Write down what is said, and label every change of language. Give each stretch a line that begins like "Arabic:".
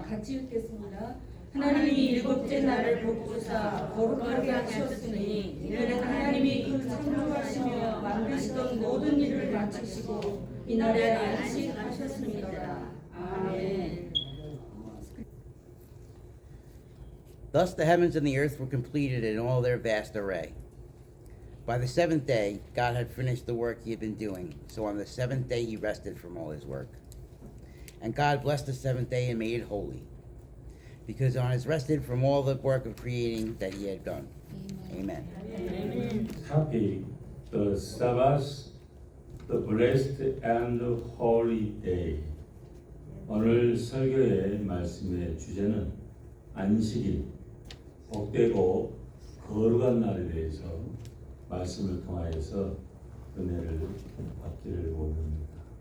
Korean: 같이 읽겠습니다. 하나님이 일곱째 날을 복주사 거룩하게 하셨으니 이는 하나님이 그 창조하시며 만드시던 모든 일을 마치시고 이날에 안식하셨습니다. 아멘.
English: Thus the heavens and the earth were completed in all their vast array. By the seventh day, God had finished the work he had been doing. So on the seventh day he rested from all his work. And God blessed the seventh day and made it holy, because on it rested from all the work of creating that he had done. Amen. Happy the Sabbath, the blessed and holy day.
Korean: 오늘 설교의 말씀의 주제는 안식일, 복되고 거룩한 날에 대해서 말씀을 통하여서 은혜를 받기를 원합니다.